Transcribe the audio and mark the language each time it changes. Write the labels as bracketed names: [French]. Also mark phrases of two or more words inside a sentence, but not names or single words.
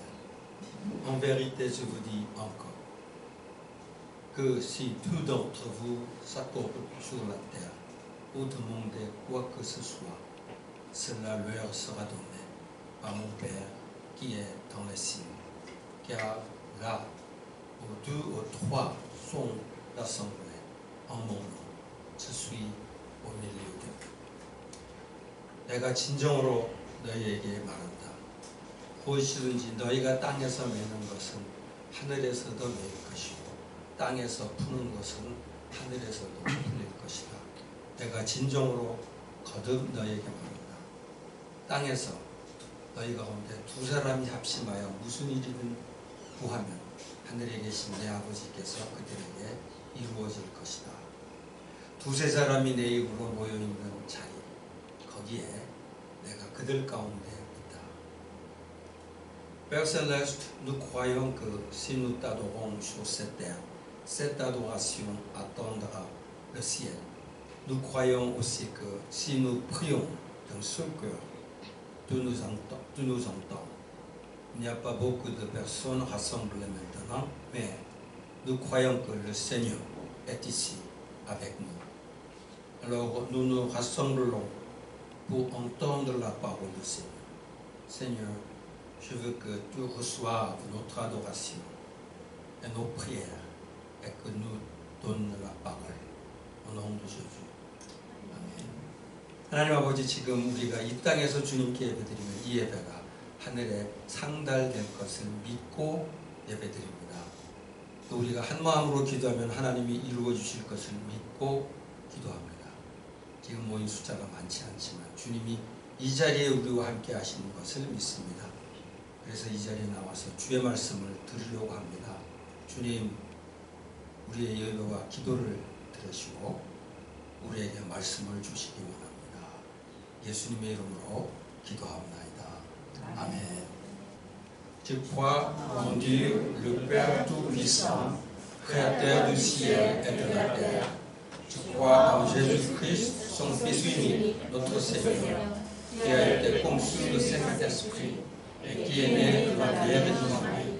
[French] En vérité, je vous dis encore, que si tout d'entre vous s'accorde sur la terre, pour demander quoi que ce soit, cela leur sera donné par mon Père qui est dans les cieux. Car là où 2 ou 3 sont rassemblés en mon nom, je suis au milieu d'eux. [Korean] 내가 진정으로 너희에게 말한다. 무엇이든지 너희가 땅에서 매는 것은 하늘에서도 매일 것이고 땅에서 푸는 것은 하늘에서도 풀릴 것이다. 내가 진정으로 거듭 너희에게 말한다. 땅에서 너희 가운데 2 사람이 합심하여 무슨 일이든 구하면 하늘에 계신 내 아버지께서 그들에게 이루어질 것이다. 2, 3 사람이 내 입으로 모여있는 자리, 거기에 내가 그들 가운데 있다. [French] Père Céleste, nous croyons que si nous t'adorons sur cette terre, cette adoration attendra le ciel. Nous croyons aussi que si nous prions dans ce cœur, tu nous entends. Il n'y a pas beaucoup de personnes rassemblées maintenant, mais nous croyons que le Seigneur est ici avec nous. Alors nous nous rassemblons pour entendre la parole du Seigneur. Seigneur, je veux que tu reçoives notre adoration et nos prières et que nous donnes la parole. Au nom de Jésus. [Korean] 하나님 아버지, 지금 우리가 이 땅에서 주님께 예배드리면 이 예배가 하늘에 상달될 것을 믿고 예배드립니다. 또 우리가 한 마음으로 기도하면 하나님이 이루어 주실 것을 믿고 기도합니다. 지금 모인 숫자가 많지 않지만 주님이 이 자리에 우리와 함께 하시는 것을 믿습니다. 그래서 이 자리에 나와서 주의 말씀을 들으려고 합니다. 주님, 우리의 예배와 기도를 들으시고 우리에게 말씀을 주시기 원합니다. 예수님의 이름으로 기도합니다. 아멘. [French] Je crois en Dieu, le Père Tout-Puissant, Créateur du ciel et de la terre. Je crois en Jésus-Christ, son Fils unique, notre Seigneur, qui a été conçu du Saint-Esprit et qui est né de la Vierge Marie.